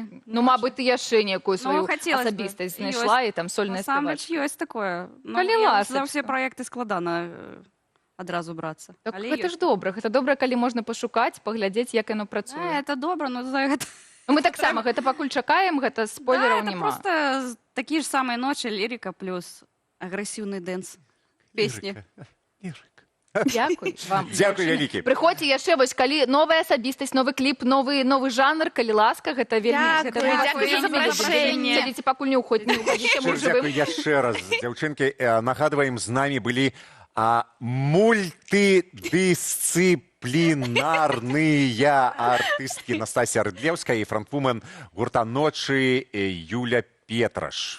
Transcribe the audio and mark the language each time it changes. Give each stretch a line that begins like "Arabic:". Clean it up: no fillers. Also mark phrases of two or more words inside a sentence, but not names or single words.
Belarusian: Ну, мабыць, ты яшчэ некую сваю асабістасць знайшла і там сольная спявачка. Насамрэч ёсць такое. Калі ласачка. За ўсе праекты складана адразу брацца. Так гэта ж добра. Гэта добра, калі можна пашукаць, паглядзець, як яно працуе. Это добра, но за гэта... Мы таксама гэта пакуль чакаем, гэта спойлераў
Russian: Да, это
Belarusian: няма.
Russian: просто такие же самые ночи, лирика плюс агрессивный дэнс. Песни.
Belarusian: Дзякуй вам. Дзякуй вялікі. Прыходзьце яшчэ, вось калі новая асабістасць, новы кліп, новы жанр, калі ласка, гэта вельмі... Дзякуй за запрашэнне. Сядзіце, пакуль не ўходзіце, Дзякуй яшчэ раз, дзяўчынкі. Нагадваем, з намі былі мультыдысцыплінарныя артысткі Настасія Рыдлеўская і фронтвумен гурта «Ночы» Юля Петраш.